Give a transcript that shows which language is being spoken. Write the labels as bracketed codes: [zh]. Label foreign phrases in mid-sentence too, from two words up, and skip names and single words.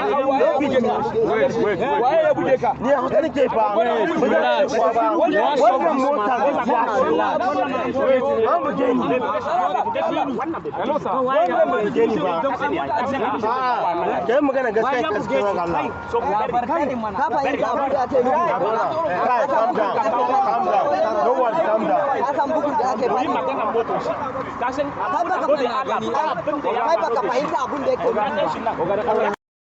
[ha] waye ya buge ka ni haka nake fa wannan mota gaskiya an buge ni [en] hello sir [ha] wannan buge ni ba kai magana gaskiya ka tsoro ga Allah ka fahimta abin da ake nufi [en] calm down no one calm down [ha] akan bugun da ake yi magana motar shi ka san kai baka fahimta abin da yake